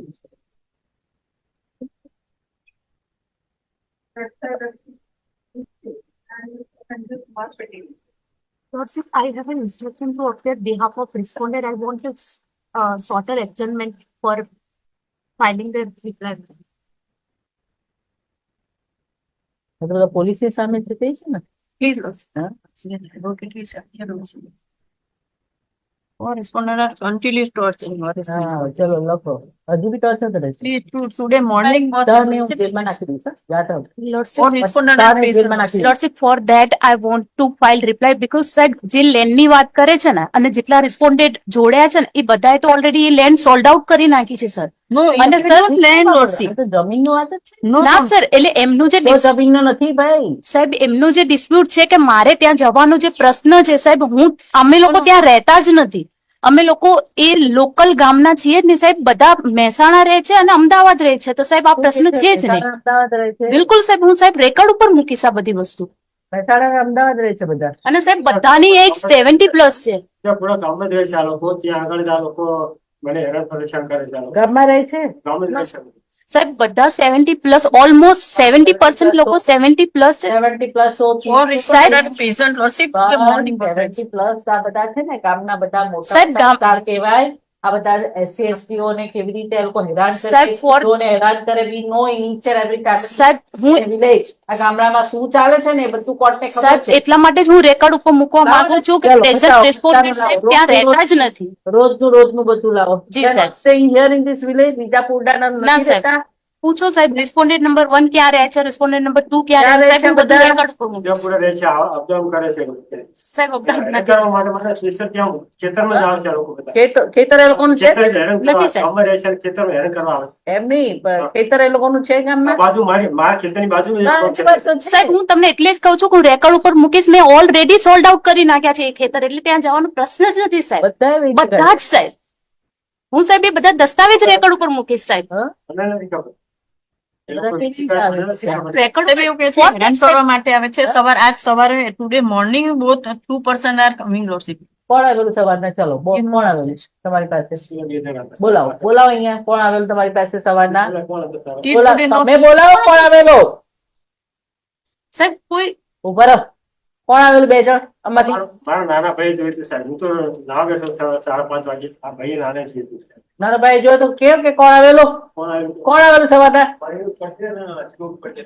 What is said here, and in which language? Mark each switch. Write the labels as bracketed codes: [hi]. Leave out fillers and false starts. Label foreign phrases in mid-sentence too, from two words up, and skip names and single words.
[en] Lordship, I have an instruction to appear behalf of respondent. I want to shorter adjournment for filing the reply. [gu] मतलब પોલીસ સામે છે તે છે ને. [en] Please, advocate is here also. Or respondent are continuously torturing. [gu] હા ચલો લખો. હજુ બી ટોર્ચર કરે છે. [en] Please, today morning. [gu] તારને હું જેલમાં નાખી દઈશ. જાતો. [en] Lordship, Or respondent are [gu] તારને જેલમાં નાખી દઈશ. [en] Lordship, for that I want to file reply because [gu] સાહેબ જે લેન્ડ ની વાત કરે છે ને અને જેટલા રિસ્પોન્ડેન્ટ જોડ્યા છે ને એ બધાએ તો ઓલરેડી એ [en] land sold out [gu] કરી નાખી છે સર. [en] No, [gu] અને [en] it is sir, not land lordship. [gu] આ તો જમીનનો વાત જ છે. [en] No, [gu] ના સર એટલે એમનું જે તો જમીનનો નથી ભાઈ. સાહેબ એમનું જે ડિસ્પ્યુટ છે કે મારે ત્યાં જવાનો જે પ્રશ્ન છે સાહેબ અમે લોકો ત્યાં રહેતા જ નથી. અમે લોકો એ લોકલ ગામના છીએ જ નહીં સાહેબ. બધા મહેસાણા રહે છે અને અમદાવાદ રહે છે તો સાહેબ આ પ્રશ્ન છે જ નહીં. અમદાવાદ રહે છે. બિલકુલ સાહેબ હું સાહેબ રેકોર્ડ ઉપર મૂકીશ આ બધી વસ્તુ. મહેસાણા અમદાવાદ રહે છે બધા. અને સાહેબ બધાની એજ 70+ છે. પૂરા ગામમાં જ રહે છે આ લોકો. ત્યાં આગળ જ આ લોકો મને હેરાન પરેશાન કરે છે આ લોકો. ગામમાં રહે છે. ગામમાં જ રહે છે. સાહેબ બધા 70+, ઓલમોસ્ટ 70% લોકો 70+ છે. 70+ [en] Or respondent are patient lordship. The morning. [gu] 70+ આ બધા છે ને ગામના બધા મોટા સાહેબ, ગામ- વિસ્તાર કહેવાય. આ બધા SC ST ઓને કેવી રીતે એ લોકો હેરાન સાહેબ, કરે, [en] for- [gu] સ્ત્રીઓને હેરાન કરે. [en] we know each and every family [gu] સાહેબ હું [en] in village. [gu] આ ગામડામાં શું ચાલે છે ને એ બધું કોર્ટને ખબર સાહેબ છે. એટલા માટે જ હું રેકોર્ડ ઉપર મૂકવા લાવો માંગુ ને. છું કે ચાલો, પ્રેઝન્ટ બતાવો. રેસ્પોન્ડન્ટ ચાલો, સાહેબ લાવો. ત્યાં રોજ- રહેતા જ નથી. રોજનું બધું લાવો. જી, સાહેબ. [en] staying here in this village વિજાપુરના [gu] ના નથી સાહેબ રહેતા. પૂછો સાહેબ [en] respondent number [gu] 1 ક્યાં રહે છે, [en] respondent number [gu] 2 ક્યાં ક્યાં રહે રહે છે, સાહેબ છે હું બધું બધા? રેકોર્ડ ઉપર મૂકીશ. પૂરા રહે છે અપડાઉન કરે છે એ લોકો. સાહેબ અપડાઉન હેરાન નથી. કરવા માટે મને સ્પેશિયલ ત્યાં ખેતરમાં જ આવે છે આ લોકો બધા. ખેતર એ લોકોનું છે. ખેતર હેરાન કરવા નથી, સાહેબ. ગામમાં રહે છે અને ખેતરમાં હેરાન કરવા આવે છે. એમ નહીં ખેતર એ લોકોનું છે આ ગામમાં. બાજુ મારા ખેતરની બાજુ એક હા, ખેતર એ વાત તો છે. છે. સાહેબ હું તમને એટલે જ કહું છું કે હું રેકોર્ડ ઉપર મૂકીશ. મેં ઓલરેડી [en] sold out [gu] કરી નાખ્યા છે એ ખેતર, એટલે ત્યાં જવાનો પ્રશ્ન જ નથી સાહેબ. બધાએ વેચી બધા જ સાહેબ હું સાહેબ એ બધા દસ્તાવેજ રેકોર્ડ ઉપર મૂકીશ સાહેબ. હા? મને નથી ખબર. એ લોકો બધા કેટલી શિકાયત આવે મને નથી છે? ખબર. રેકોર્ડ સાહેબ એવું કે છે હેરાન કરવા માટે આવે છે. આજ સવારે [en] today morning both 2% are coming lordship. [gu] કોણ આવેલું સવારના? ચલો કોણ આવેલું તમારી પાસે? બોલાવો. બોલાવો અહીંયા. કોણ આવેલું તમારી પાસે સવારના? [en] If [gu] બોલાવો. [en] today not [gu] તમે બોલાવો કોણ આવેલો. સાહેબ કોઈ ઉભા રહો. કોણ આવેલું? 2 જણ આમાંથી. મારા નાના ભાઈ જોયું હતું સાહેબ. હું તો ના બેઠો 4:30 વાગે. આ ભાઈ નાને જોયું હતું સાહેબ. નાના ભાઈ જોયો તો કેમ કે કોણ આવેલો? કોણ આવ્યું? કોણ આવેલું સવારના? મયુર પટેલ અને અશોક પટેલ.